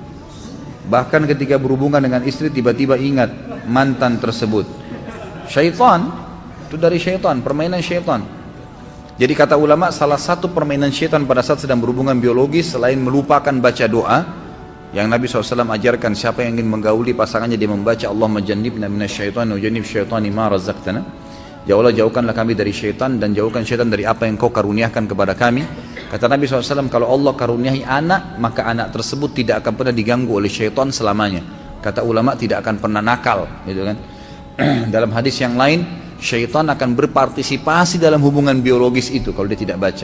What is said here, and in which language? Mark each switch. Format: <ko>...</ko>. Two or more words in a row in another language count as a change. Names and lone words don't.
<id>Bahkan ketika berhubungan dengan istri tiba-tiba ingat mantan tersebut. Syaitan, itu dari syaitan, permainan syaitan. Jadi kata ulama, salah satu permainan syaitan pada saat sedang berhubungan biologis selain melupakan baca doa yang Nabi SAW ajarkan, siapa yang ingin menggauli pasangannya dia membaca</id> <ar>اللهم جنبنا الشيطان وجنب الشيطان ما رزقتنا.</ar> <id>Ya Allah, jauhkanlah kami dari syaitan dan jauhkan syaitan dari apa yang kau karuniakan kepada kami. Kata Nabi SAW, kalau Allah karuniahi anak, maka anak tersebut tidak akan pernah diganggu oleh syaitan selamanya. Kata ulama, tidak akan pernah nakal, gitu kan. Dalam hadis yang lain, syaitan akan berpartisipasi dalam hubungan biologis itu kalau dia tidak baca.</id>